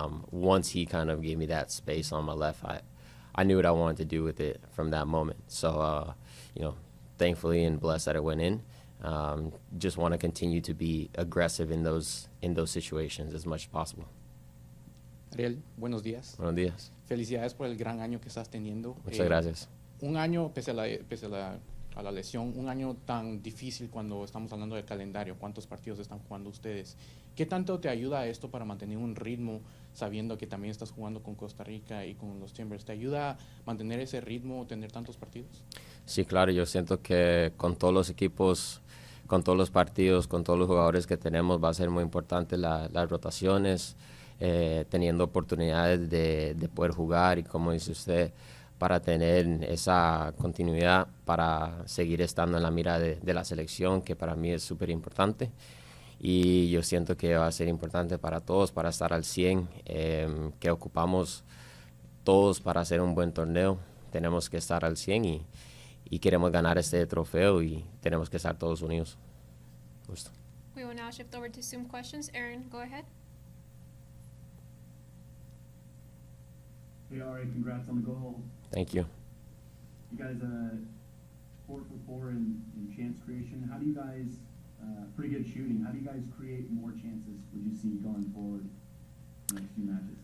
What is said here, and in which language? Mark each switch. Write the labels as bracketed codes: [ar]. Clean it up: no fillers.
[en] Once he kind of gave me that space on my left, I knew what I wanted to do with it from that moment. So, thankfully and blessed that it went in. Just want to continue to be aggressive in those situations as much as possible. [es] Ariel, buenos días. Buenos días. Felicidades por el gran año que estás teniendo. Muchas gracias. Un año, pese a la lesión, un año tan difícil cuando estamos hablando del calendario, cuántos partidos están jugando ustedes. ¿Qué tanto te ayuda esto para mantener un ritmo, sabiendo que también estás jugando con Costa Rica y con los Timbers? ¿Te ayuda a mantener ese ritmo, tener tantos partidos? Sí, claro, yo siento que con todos los equipos, con todos los partidos, con todos los jugadores que tenemos, va a ser muy importante las rotaciones, teniendo oportunidades de poder jugar y, como dice usted, para tener esa continuidad, para seguir estando en la mira de la selección, que para mí es súper importante. Y yo siento que va a ser importante para todos, para estar al 100, que ocupamos todos para hacer un buen torneo. Tenemos que estar al 100 y queremos ganar este trofeo y tenemos que estar todos unidos. Gusto. [en] We will now shift over to Zoom questions. Aaron, go ahead. Hey, Ari, congrats on the goal. Thank you. You guys 4 for 4 in chance creation. How do you guys, pretty good shooting, how do you guys create more chances would you see going forward in the next few matches?